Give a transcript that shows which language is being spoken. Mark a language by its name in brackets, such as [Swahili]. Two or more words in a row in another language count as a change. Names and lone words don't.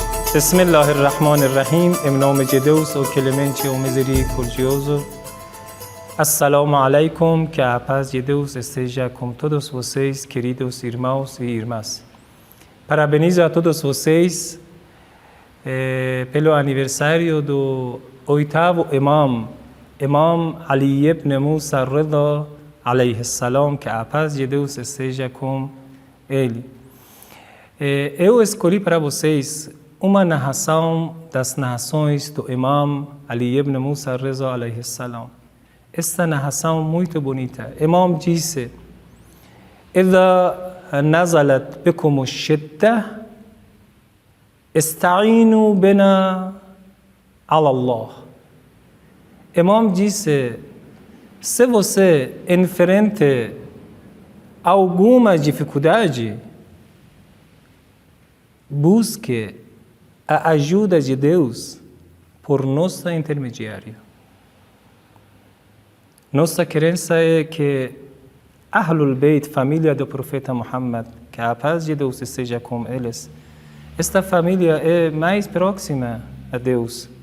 [Arabic] بسم الله الرحمن الرحيم. [Portuguese] Em nome de Deus, o clemente, o misericordioso. [Arabic] السلام عليكم, [Portuguese] que a paz de Deus esteja com todos vocês, queridos irmãos e irmãs. Parabenizo a todos vocês pelo aniversário do oitavo Imam Ali ibn Musa Rida, [Arabic] عليه السلام, [Portuguese] que a paz de Deus esteja com ele. Eu escolhi para vocês uma narração das narrações do Imam Ali ibn Musa Rida, [Arabic] عليه السلام. [Portuguese] Esta narração muito bonita. Imam disse: [Arabic] إذا نزلت بكم الشدة استعينوا بنا على الله. [Portuguese] Imam disse: se você enfrenta alguma dificuldade, busque a ajuda de Deus por nosso intermediário. Nossa crença é que Ahlul Bayt, família do profeta Muhammad, que a paz de Deus esteja com eles, esta família é mais próxima a Deus.